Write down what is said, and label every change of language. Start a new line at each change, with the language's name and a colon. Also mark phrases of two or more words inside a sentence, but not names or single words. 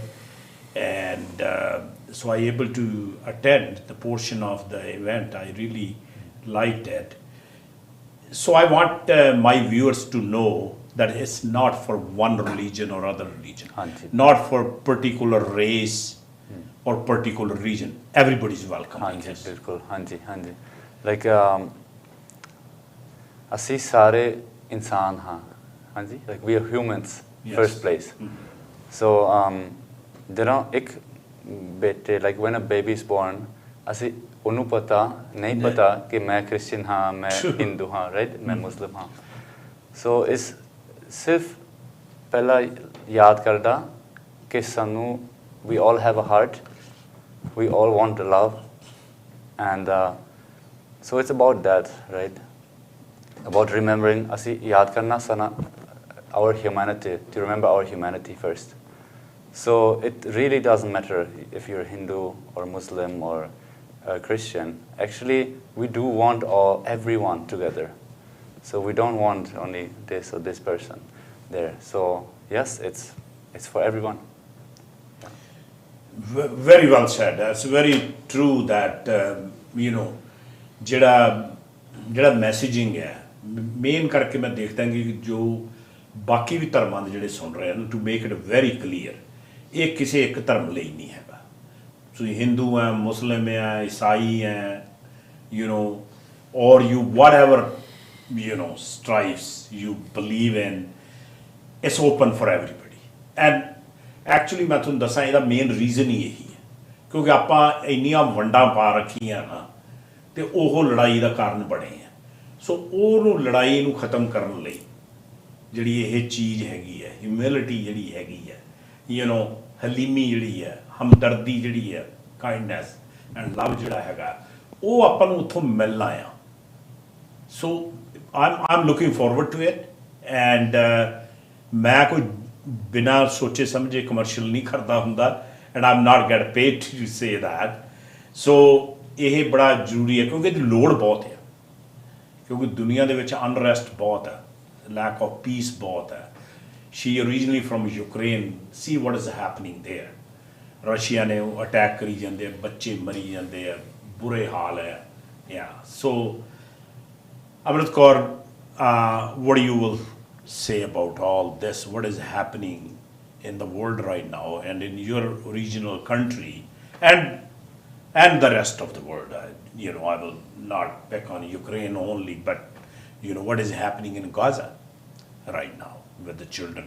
English: And so I able to attend the portion of the event. I really liked it. So I want my viewers to know that it's not for one religion or other religion, Hanji. not for particular race or particular region. Everybody's welcome. I Hanji, guess.
Punjabi: बिल्कुल. Hanji, Hanji. Like ਅਸੀਂ ਸਾਰੇ ਇਨਸਾਨ ਹਾਂ. Hanji.
English: Like we are humans, Yes. first place. So there are
Punjabi: ਇੱਕ ਬੇਟੇ,
English: like when a baby is born,
Punjabi: ਅਸੀਂ ਉਹਨੂੰ ਪਤਾ ਨਹੀਂ ਪਤਾ ਕਿ ਮੈਂ ਕ੍ਰਿਸਚੀਅਨ ਹਾਂ, ਮੈਂ ਹਿੰਦੂ ਹਾਂ, right? ਮੈਂ ਮੁਸਲਿਮ ਹਾਂ.
English: So
Punjabi: ਇਸ ਸਿਰਫ ਪਹਿਲਾਂ ਯਾਦ ਕਰਦਾ ਕਿ ਸਾਨੂੰ
English: we all have a heart, we all want love, and so it's about that, right? About remembering
Punjabi: ਅਸੀਂ ਯਾਦ ਕਰਨਾ sana
English: our humanity, to remember our humanity first. So it really doesn't matter if you're Hindu or Muslim or Christian. Actually, we do want everyone together. So we don't want only this or this person there. So yes, it's for everyone. Very well said. That's very true that,
Punjabi: ਜਿਹੜਾ ਮੈਸੇਜਿੰਗ ਹੈ ਮੇਨ ਕਰਕੇ ਮੈਂ ਦੇਖਦਾ ਕਿ ਜੋ ਬਾਕੀ ਵੀ ਧਰਮਾਂ ਦੇ ਜਿਹੜੇ ਸੁਣ ਰਹੇ ਹਨ
English: to make it very clear
Punjabi: ਇਹ ਕਿਸੇ ਇੱਕ ਧਰਮ ਲਈ ਨਹੀਂ ਹੈਗਾ ਤੁਸੀਂ ਹਿੰਦੂ ਹੈ ਮੁਸਲਿਮ ਹੈ ਈਸਾਈ ਹੈ
English: or you whatever stripes you believe in, it's open for everybody. And actually
Punjabi: ਮੈਂ ਤੁਹਾਨੂੰ ਦੱਸਾਂ ਇਹਦਾ
English: main reason
Punjabi: ਹੀ ਇਹੀ ਹੈ ਕਿਉਂਕਿ ਆਪਾਂ ਇੰਨੀਆਂ ਵੰਡਾਂ ਪਾ ਰੱਖੀਆਂ ਨਾ ਤੇ ਉਹ ਲੜਾਈ ਦਾ ਕਾਰਨ ਬਣੇ ਆ ਸੋ ਉਹਨੂੰ ਲੜਾਈ ਨੂੰ ਖਤਮ ਕਰਨ ਲਈ ਜਿਹੜੀ ਇਹ ਚੀਜ਼ ਹੈਗੀ ਹੈ ਹਿਊਮਿਲਿਟੀ ਜਿਹੜੀ ਹੈਗੀ ਹੈ ਹਲੀਮੀ ਜਿਹੜੀ ਹੈ ਹਮਦਰਦੀ ਜਿਹੜੀ ਹੈ
English: kindness and love
Punjabi: ਜਿਹੜਾ ਹੈਗਾ ਉਹ ਆਪਾਂ ਨੂੰ ਉੱਥੋਂ ਮਿਲਣਾ ਆ ਸੋ I'm
English: looking forward to it and
Punjabi: ਮੈਂ ਕੋਈ ਬਿਨਾਂ ਸੋਚੇ ਸਮਝੇ ਕਮਰਸ਼ੀਅਲ ਨਹੀਂ ਕਰਦਾ ਹੁੰਦਾ
English: and I'm not get paid to say that so
Punjabi: ਇਹ ਬੜਾ ਜ਼ਰੂਰੀ ਹੈ ਕਿਉਂਕਿ ਇਹਦੀ ਲੋੜ ਬਹੁਤ ਹੈ ਕਿਉਂਕਿ ਦੁਨੀਆ ਦੇ ਵਿੱਚ ਅਨਰੈਸਟ ਬਹੁਤ ਹੈ
English: lack of peace
Punjabi: ਬਹੁਤ ਹੈ
English: she originally from Ukraine see what is happening there
Punjabi: ਰਸ਼ੀਆ ਨੇ ਉਹ ਅਟੈਕ ਕਰੀ ਜਾਂਦੇ ਆ ਬੱਚੇ ਮਰੀ ਜਾਂਦੇ ਆ ਬੁਰੇ ਹਾਲ ਹੈ so Amrit Kaur,
English: what do you will say about all this? What is happening in the world right now and in your regional country and the rest of the world? I will not pick on Ukraine only, but what is happening in Gaza right now with the children?